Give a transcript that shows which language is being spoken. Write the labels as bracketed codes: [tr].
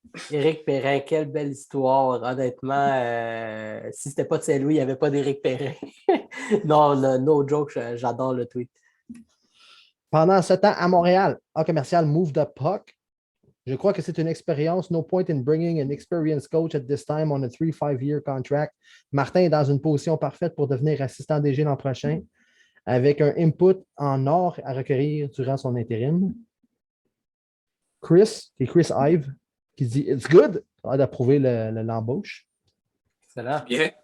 [fr] Éric Perrin, quelle belle histoire. Honnêtement, si c'était pas de Saint-Louis, il n'y avait pas d'Éric Perrin. Non, [en] no joke, [fr] j'adore le tweet. Pendant ce temps, à Montréal, commercial Move the Puck. Je crois que c'est une expérience. [en] No point in bringing an experienced coach at this time on a 3-5-year contract. [fr] Martin est dans une position parfaite pour devenir assistant DG l'an prochain, avec un input en or à recueillir durant son intérim. Chris Ive, qui dit « [en] It's good [fr] », a d'approuver l'embauche. Excellent. Bien.